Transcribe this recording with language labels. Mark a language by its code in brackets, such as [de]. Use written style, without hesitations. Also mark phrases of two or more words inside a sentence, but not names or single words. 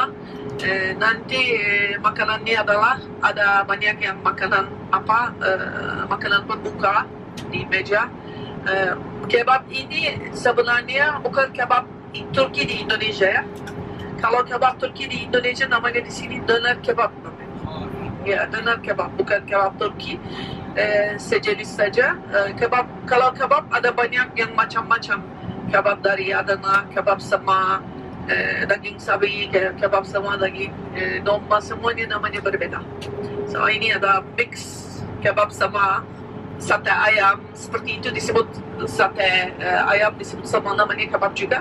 [id] Nanti makanannya adalah ada banyak yang makanan pembuka di meja. Kebab ini sebenarnya bukan kebab Turki di Indonesia ya. Kalau kebab Turki di Indonesia namanya di sini [tr] döner kebab. [id] Ya, [tr] döner kebab, [id] bukan kebab Turki. Sejenis saja. Kalau kebab ada banyak yang macam-macam. Kebab dari Adana, kebab sama daging sapi, kebab sama daging domba, semuanya namanya berbeda. So ini ada mix kebab sama sate ayam, seperti itu disebut sate ayam, disebut sama namanya kebab juga.